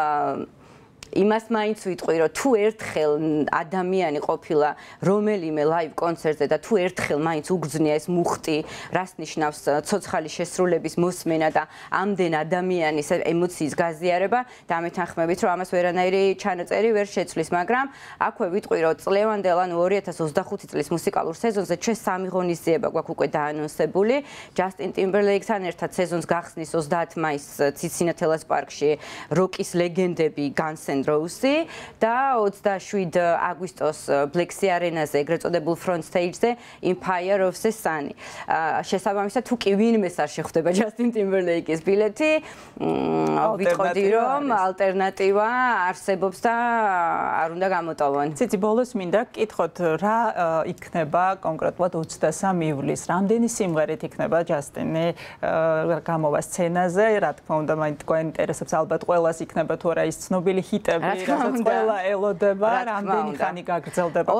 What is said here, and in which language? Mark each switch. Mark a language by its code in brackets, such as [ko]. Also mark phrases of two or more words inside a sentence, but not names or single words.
[ka] იმას მაინც ვიტყვი, რომ თუ ერთხელ ადამიანი ყოფილა რომელიმე live კონცერტზე და თუ ერთხელ მაინც უგრძნია ეს მუხტი, რას ნიშნავს ცოცხალი შესრულების მოსმენა და ამდენ ადამიანის ემოციის გაზიარება, და ამეთანხმებით, რომ ამას ვერანაირი ჩანაწერი ვერ შეცვლის, მაგრამ აქვე ვიტყვი, რომ წლევანდელ ანუ 2025 წლის მუსიკალურ სეზონზე ჩვენ სამი ღონისძიება გვაქვს უკვე დაანონსებული. ჯასტინ ტიმბერლეიკთან ერთად სეზონს გახსნის 30 მაისს ციცინათელას პარკში როკის ლეგენდები Guns N' Roses და 27 აგვისტოს Black Sea არენაზე ეგრეთ წოდებულ [en] front stage- [ka] ზე Empire of the Sun. შესაბამისად თუ კი ვინმეს არ შეხვდება ჯასტინ ტიმბერლეიკის ბილეთი, ვიტყოდი რომ ალტერნატივა არსებობს და არ უნდა გამოტოვონ. ციცი, ბოლოს მინდა გკითხოთ, რა იქნება კონკრეტულად 23 ივლისს, რამდენი სიმღერით იქნება ჯასტინი გამოვა სცენაზე, რა თქმა უნდა, გვაინტერესებს ალბათ ყველას იქნება თუ არა ის ცნობილი ჰიტები, რასაც ყველა ელოდება, რამდენი ხანი გაგრძელდება კონცერტი.